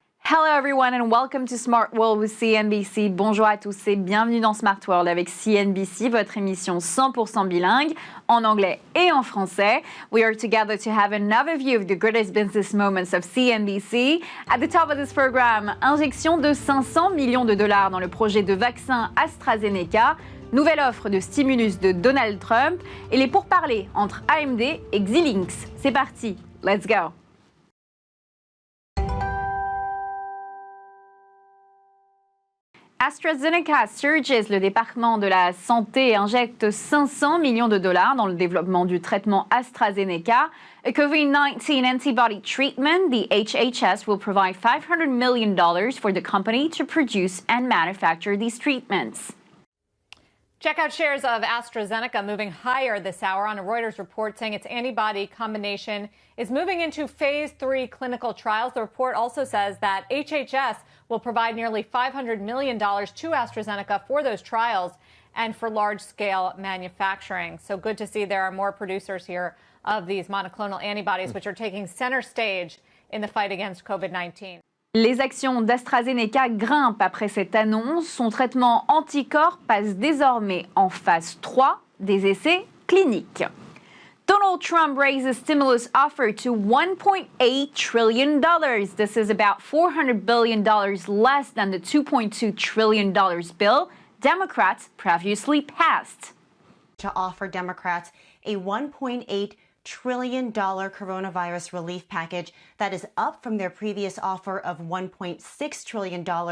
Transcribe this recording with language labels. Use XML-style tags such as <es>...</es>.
<en>Hello everyone and welcome to Smart World with CNBC.</en> <fr>Bonjour à tous et bienvenue dans Smart World avec CNBC, votre émission 100% bilingue en anglais et en français.</fr> <en>We are together to have another view of the greatest business moments of CNBC. At the top of this program,</en> <fr>injection de 500 millions de dollars dans le projet de vaccin AstraZeneca, nouvelle offre de stimulus de Donald Trump et les pourparlers entre AMD et Xilinx. C'est parti,</fr> <en>let's go! AstraZeneca surges,</en> <fr>le département de la santé injecte 500 millions de dollars dans le développement du traitement AstraZeneca.</fr> <en>A COVID-19 antibody treatment, the HHS will provide $500 million for the company to produce and manufacture these treatments. Check out shares of AstraZeneca moving higher this hour on a Reuters report saying its antibody combination is moving into phase 3 clinical trials. The report also says that HHS will provide nearly $500 million to AstraZeneca for those trials and for large-scale manufacturing. So good to see there are more producers here of these monoclonal antibodies, which are taking center stage in the fight against COVID-19.</en> <fr>Les actions d'AstraZeneca grimpent après cette annonce. Son traitement anticorps passe désormais en phase 3 des essais cliniques.</fr> <en>Donald Trump raises stimulus offer to $1.8 trillion. This is about $400 billion less than the $2.2 trillion bill Democrats previously passed. To offer Democrats a $1.8 trillion coronavirus relief package that is up from their previous offer of $1.6 trillion.</en>